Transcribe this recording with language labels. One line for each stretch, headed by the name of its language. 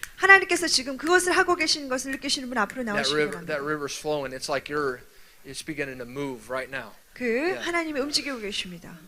Korean: 하나님께서 지금 그것을 하고 계신 것을 느끼시는 분 앞으로 나오시기 바랍니다.
English: That river's flowing. It's like it's beginning to move right now.
Korean: 그 하나님이 움직이고 계십니다.